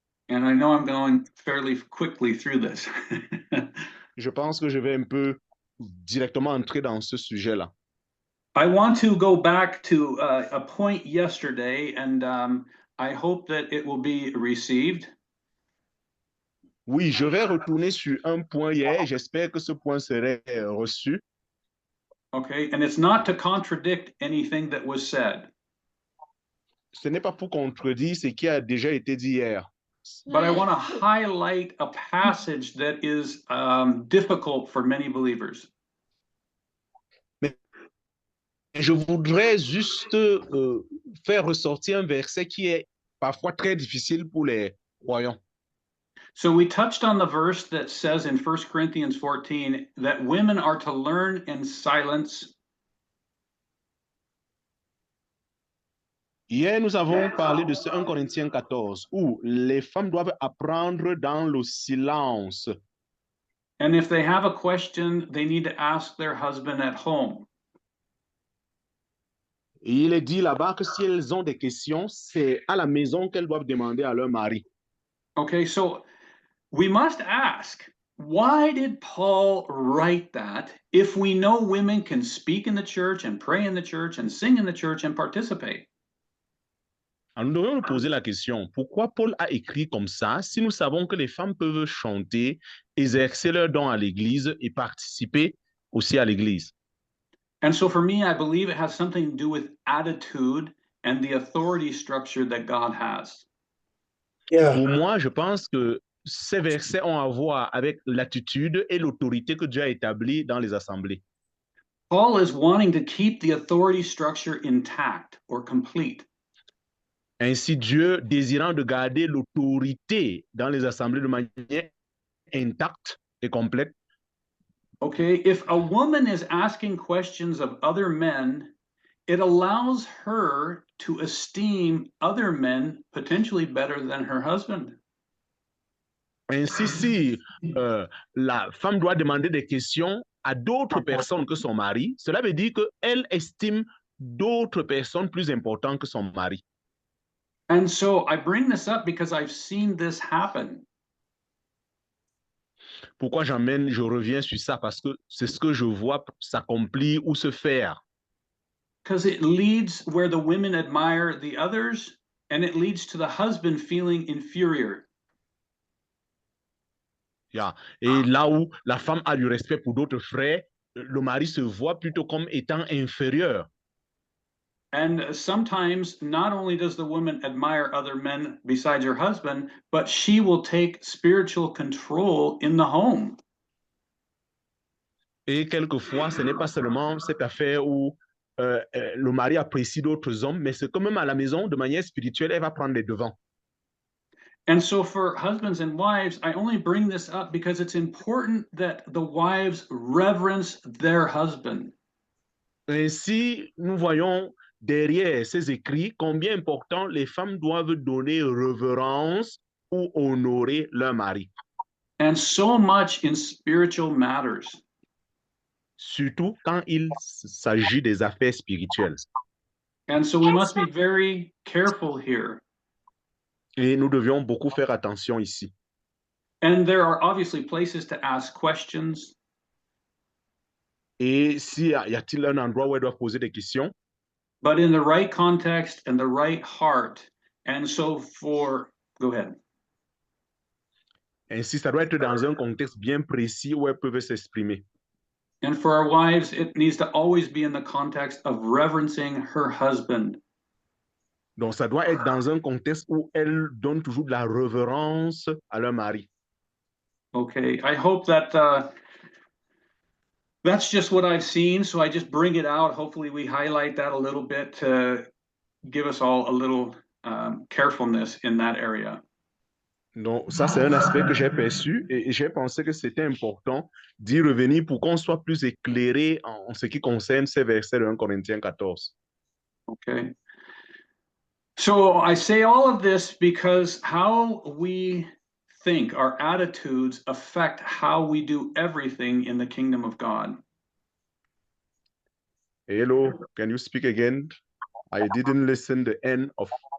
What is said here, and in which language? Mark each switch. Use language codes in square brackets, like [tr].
[en] And I know I'm going fairly quickly through this. [fr] Je pense que je vais un peu directement entrer dans ce sujet-là. [en] I want to go back to a point yesterday, and I hope that it will be received. [fr] Oui, je vais retourner sur un point hier. J'espère que ce point serait reçu. [en] Okay, and it's not to contradict anything that was said. [fr] Ce n'est pas pour contredire ce qui a déjà été dit hier. [en] But I want to highlight a passage that is difficult for many believers. [fr] Je voudrais juste faire ressortir un verset qui est parfois très difficile pour les croyants. [en] So we touched on the verse that says in 1 Corinthians 14 that women are to learn in silence. [fr] Hier, nous avons parlé de ce 1 Corinthiens 14, où les femmes doivent apprendre dans le silence. [en] And if they have a question, they need to ask their husband at home. [fr] Et il est dit là-bas que si elles ont des questions, c'est à la maison qu'elles doivent demander à leur mari. [en] Okay, so we must ask, why did Paul write that if we know women can speak in the church and pray in the church and sing in the church and participate? [fr] Alors, nous devons nous poser la question, pourquoi Paul a écrit comme ça si nous savons que les femmes peuvent chanter, exercer leur don à l'Église et participer aussi à l'Église? [en] And so for me, I believe it has something to do with attitude and the authority structure that God has. Yeah. [fr] Pour moi, je pense que ces versets ont à voir avec l'attitude et l'autorité que Dieu a établie dans les assemblées. [en] Paul is wanting to keep the authority structure intact or complete. [fr] Ainsi, Dieu, désirant de garder l'autorité dans les assemblées de manière intacte et complète. [en] Okay, if a woman is asking questions of other men, it allows her to esteem other men potentially better than her husband. [fr] Ainsi, si la femme doit demander des questions à d'autres personnes que son mari, cela veut dire qu'elle estime d'autres personnes plus importantes que son mari. [en] And so I bring this up because I've seen this happen. [fr] Pourquoi je reviens sur ça? Parce que c'est ce que je vois s'accomplir ou se faire. [en] Because it leads where the women admire the others, and it leads to the husband feeling inferior. Yeah. [fr] Et là où la femme a du respect pour d'autres frères, le mari se voit plutôt comme étant inférieur. [en] And sometimes not only does the woman admire other men besides her husband, but she will take spiritual control in the home. [fr] Et quelquefois, ce n'est pas seulement cette affaire où le mari apprécie d'autres hommes, mais c'est quand même à la maison, de manière spirituelle, elle va prendre les devants. [en] And so for husbands and wives, I only bring this up because it's important that the wives reverence their husband. [fr] Ainsi, nous voyons derrière ces écrits combien important les femmes doivent donner révérence ou honorer leur mari, [en] and so much in spiritual matters. [fr] surtout quand il s'agit des affaires spirituelles. [en] And so we must be very careful here. [fr] Et nous devions beaucoup faire attention ici. [en] And there are obviously places to ask questions. [fr] Et y a-t-il un endroit où elles doivent poser des questions? [en] But in the right context and the right heart. And so go ahead. [fr] Ainsi, ça doit être dans un contexte bien précis où elles peuvent s'exprimer. [en] And for our wives, it needs to always be in the context of reverencing her husband. [fr] Donc, ça doit être dans un contexte où elles donnent toujours de la révérence à leur mari. [en] Okay, I hope that that's just what I've seen, so I just bring it out. Hopefully we highlight that a little bit to give us all a little carefulness in that area. [fr] Donc, ça, c'est un aspect que j'ai perçu et j'ai pensé que c'était important d'y revenir pour qu'on soit plus éclairé en ce qui concerne ces versets de 1 Corinthiens 14. [en] Okay. So I say all of this because how we think, our attitudes affect how we do everything in the kingdom of God. Hello, can you speak again? I didn't listen the end of.